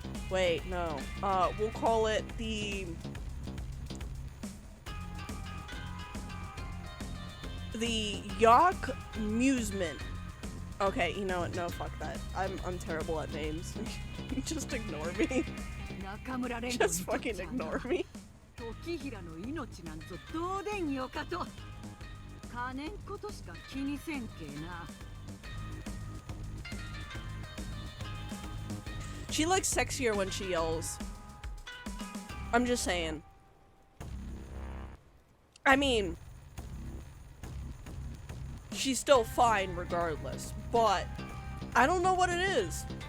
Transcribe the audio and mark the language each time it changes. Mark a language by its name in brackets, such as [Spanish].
[English] Wait, no. We'll call it the Yak Amusement. Okay, you know what? No, fuck that. I'm terrible at names. Just ignore me. Just fucking ignore me. [Japanese] 時平の命なんぞどうでんよかと金んことしか気にせんけな [English] She looks sexier when she yells. I'm just saying. I mean, she's still fine regardless, but I don't know what it is.